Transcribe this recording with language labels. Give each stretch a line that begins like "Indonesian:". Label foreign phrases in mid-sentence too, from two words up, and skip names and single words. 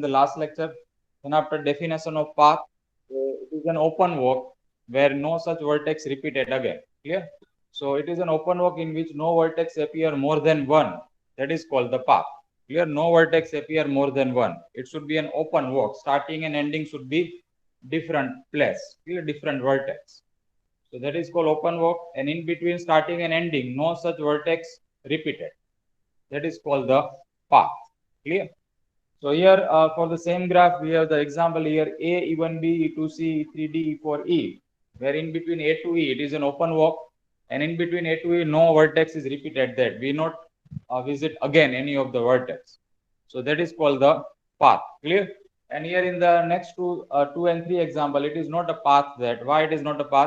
English: the last lecture then after definition of path it is an open walk where no such vertex repeated again clear so it is an open walk in which no vertex appear more than one that is called the path clear no vertex appear more than one it should be an open walk starting and ending should be different place clear different vertex so that is called open walk and in between starting and ending no such vertex repeated That is called the path. Clear? So here for the same graph, we have the example here A, E1, B, E2C, E3D, E4E, where in between A to E, it is an open walk, and in between A to E, no vertex is repeated that. We not visit again any of the vertex. So that is called the path. Clear? And here in the next two and 3 example, it is not a path that. Why it is not a path?